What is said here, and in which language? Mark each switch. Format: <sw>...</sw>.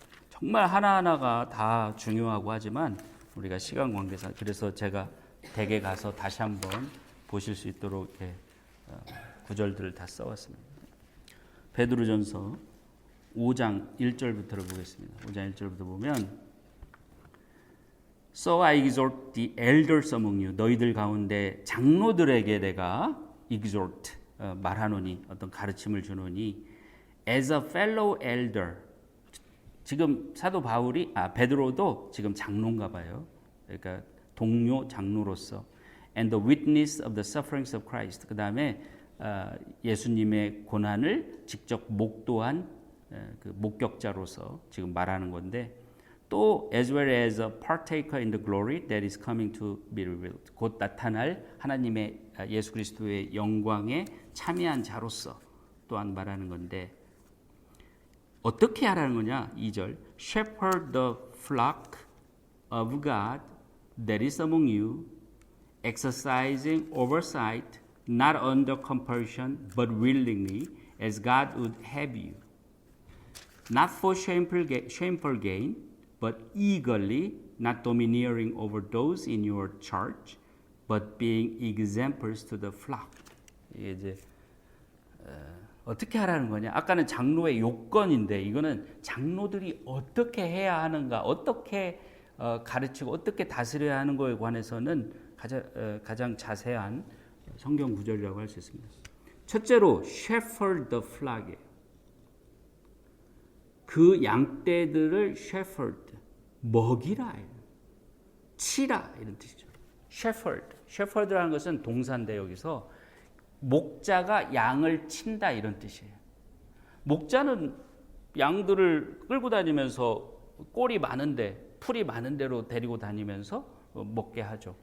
<ko>정말 하나하나가 다 중요하고 하지만 우리가 시간 관계상 그래서 제가 댁에 가서 다시 한번 보실 수 있도록 이렇게 구절들을 다 써왔습니다. 베드로전서 5장 1절부터를 보겠습니다. 5장 1절부터 보면</ko> <en>So I exhort the elders among you.</en> <ko>너희들 가운데 장로들에게 내가 exhort 말하노니 어떤 가르침을 주노니</ko> <en>as a fellow elder.</en> <ko>지금 사도 바울이 베드로도 지금 장로인가 봐요. 그러니까 동료 장로로서</ko> <en>and the witness of the sufferings of Christ.</en> <ko>그다음에 예수님의 고난을 직접 목도한 그 목격자로서 지금 말하는 건데 또</ko> <en>as well as a partaker in the glory that is coming to be revealed.</en> <ko>곧 나타날 하나님의 예수 그리스도의 영광에 참여한 자로서 또한 말하는 건데 어떻게 하라는 거냐?</ko> <en>2절 Shepherd the flock of God that is among you, exercising oversight, not under compulsion, but willingly, as God would have you. Not for shameful gain, but eagerly, not domineering over those in your charge, but being examples to the flock.</en> <ko>이게 이제 어떻게 하라는 거냐? 아까는 장로의 요건인데 이거는 장로들이 어떻게 해야 하는가, 어떻게 가르치고 어떻게 다스려야 하는 거에 관해서는 가장 자세한 성경 구절이라고 할 수 있습니다. 첫째로</ko> <en>shepherd the flock이에요.</en> <ko>그 양떼들을 shepherd, 먹이라, 치라 이런 뜻이죠. shepherd라는 것은 동사인데 여기서 목자가 양을 친다 이런 뜻이에요. 목자는 양들을 끌고 다니면서 꼴이 많은데 풀이 많은 데로 데리고 다니면서 먹게 하죠.</ko>